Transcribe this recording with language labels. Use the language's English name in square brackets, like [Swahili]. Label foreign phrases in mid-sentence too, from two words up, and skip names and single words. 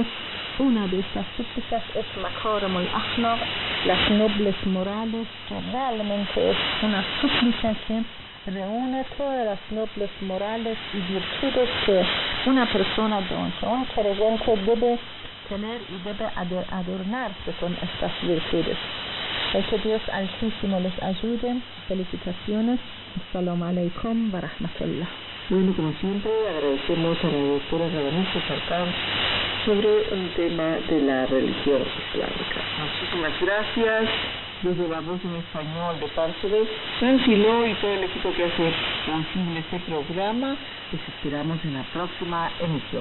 [Spanish] Una de estas súplicas es Makarim al-Akhlaq, las nobles morales, que realmente es una súplica que reúne todas las nobles morales y virtudes que una persona, un creyente debe tener y debe adornarse con estas virtudes. Que Dios Altísimo les ayude. Felicitaciones. [Arabic] السلام عليكم ورحمة الله. [Spanish] Bueno, como siempre, agradecemos a la doctora Rabanisa Sarkán sobre el tema de la religión islámica. Muchísimas gracias. Desde la voz en español de parte de Francilo y todo el equipo que hace posible este programa, les esperamos en la próxima emisión.